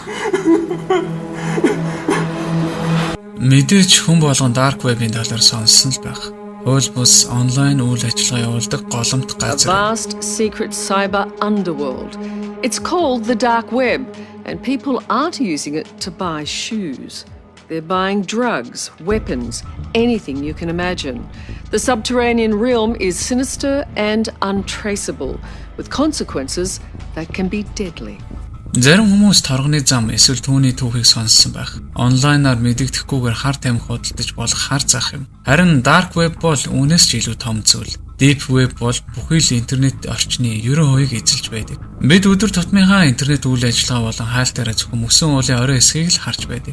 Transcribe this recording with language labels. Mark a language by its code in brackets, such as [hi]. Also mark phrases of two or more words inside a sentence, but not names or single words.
[mn] Мэдээж хүн болгон [en] dark web- [mn] ийн талаар сонссон л байх. Хууль бус онлайн үйл ажиллагаа явуулдаг голомт газар. [en] A vast secret cyber underworld. It's called the dark web, and people aren't using it to buy shoes. They're buying drugs, weapons, anything you can imagine. The subterranean realm is sinister and untraceable, with consequences that can be deadly. [mn] Зарим хүмүүс торгоны зам эсвэл түүний түүхийг сонссон байх. Онлайнаар мэдэгдэхгүйгээр хар тамхи худалдаж болох хар зах юм. Харин [en] dark web [mn] бол үүнээс ч илүү том зүйл. [en] Deep web [mn] бол бүхий л интернет орчны 90% эзэлж байдаг. Бид өдөр тутмынхаа интернет үйл ажиллагаа болон хайлтаараа зөвхөн мөсөн уулын орой хэсгийг л харж байдаг.